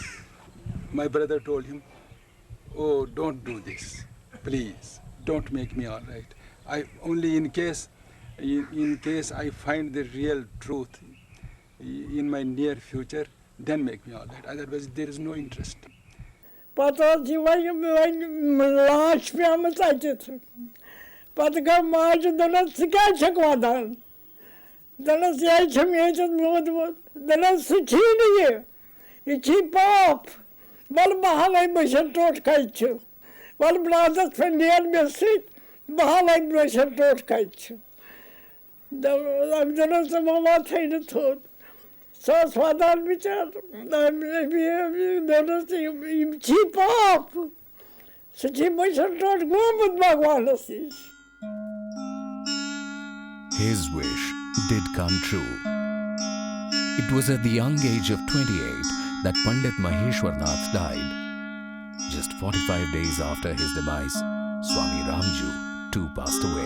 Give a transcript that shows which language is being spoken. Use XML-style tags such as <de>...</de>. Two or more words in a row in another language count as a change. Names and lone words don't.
<en>My brother told him, "Oh, don't do this, please. Don't make me all right. I only in case I find the real truth in my near future, then make me all right. Otherwise, there is no interest."</en> <ks>Pata ٲs یہِ وۄنۍ لانچ پیٚمٕژ اَتٮ۪تھ پَتہٕ گوٚو ماجہِ دوٚپنَس ژٕ کیٛازِ چھَکھ وَدان دوٚپنَس یہِ حظ چھُم ییٚتٮ۪تھ موٗدمُت دوٚپنَس سُہ چھی نہٕ یہِ چھی پاپ وَلہٕ بہٕ ہاوَے مٔشِد ٹوٹھ کَتہِ چھُ وَلہٕ برٛادَس پٮ۪ٹھ نیر مےٚ سۭتۍ بہٕ ہاوَے مٔشِد ٹوٹھ کَتہِ چھُ أمۍ دوٚپنَس ژٕ مہ وۄتھَے نہٕ تھوٚد سۄ ٲس وَدان بِچار دوٚپنَس یِم چھی پاپ سُہ چھی مٔشِد ٹوٹھ گوٚمُت بھگوانَس نِش.</ks> <en>His wish did come true. It was at the young age of 28 that Pandit Maheshwar Nath died. Just 45 days after his demise, Swami Ramjoo too passed away.</en>